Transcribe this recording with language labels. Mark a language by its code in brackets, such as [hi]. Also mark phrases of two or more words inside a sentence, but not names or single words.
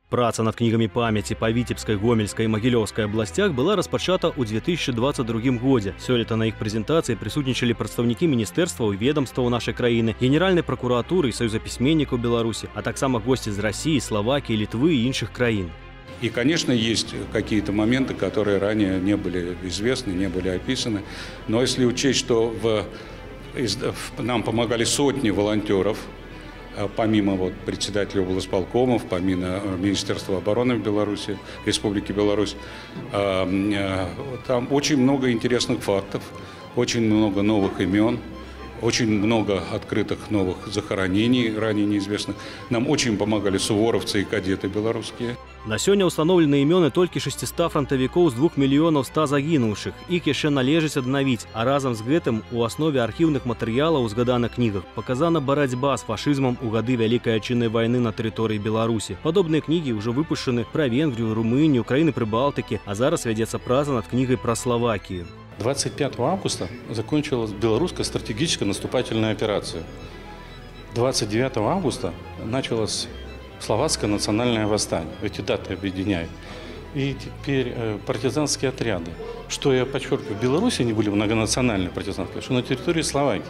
[be] Праца над кнігамі памяці па Віцебскай, Гомельскай і Магілёўскай абласцях была распачата ў 2022 годзе. Сёлета на іх прэзентацыі прысутнічалі прадстаўнікі міністэрстваў і ведомстваў нашай краіны, Генеральнай пракуратуры і Саюза пісьменнікаў Беларусі, а таксама госці з России, Словакии, Литвы и іншых краін. [ru] И, конечно, есть какие-то моменты, которые ранее не были известны, не были описаны. Но если учесть, что нам помогали сотни волонтеров, помимо председателя облсполкомов, помимо Министерства обороны в Беларуси, Республики Беларусь, там очень много интересных фактов, очень много новых имен, очень много открытых новых захоронений, ранее неизвестных. Нам очень помогали суворовцы и кадеты белорусские. [be] На сёння ўстаноўлены імёны толькі 600 фронтавікоў з 2 мільёнаў 100 загінуўшых. Іх яшчэ належыць аднавіць, а разам з гэтым у аснове архіўных матэрыялаў у згаданых кнігах паказана барацьба з фашызмам у гады Вялікай Адчыннай вайны на тэрыторыі Беларусі. Падобныя кнігі ўжо выпушчаны пра Венгрію, Румынію, краіны Прыбалтыкі, а зараз вядзецца праца над кнігай пра Словакію. [ru] 25 августа закончилась белорусская стратегическая наступательная операция. 29 августа началось словацкое национальное восстание. Эти даты объединяют. И теперь партизанские отряды. Что я подчеркиваю, в Беларуси они были многонациональные партизанские, что на территории Словакии.